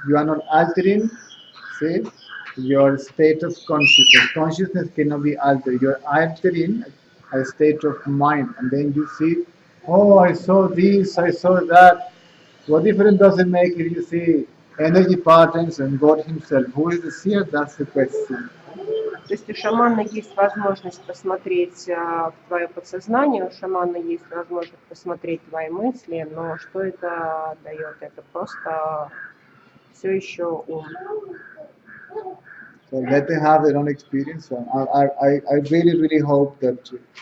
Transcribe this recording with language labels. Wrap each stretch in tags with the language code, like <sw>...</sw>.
<en>You are not altering, say, your state of consciousness. Consciousness cannot be altered. You're altering a state of mind, and then you see, oh, I saw this, I saw that. What difference does it make if you see energy patterns and God Himself? Who is the seer? That's the question.</en> <ru>То есть у шамана есть возможность посмотреть в твое подсознание, у шамана есть возможность посмотреть твои мысли, но что это дает? Это просто все еще ум.</ru> <en>So let them have their own experience. So I really, really hope that</en>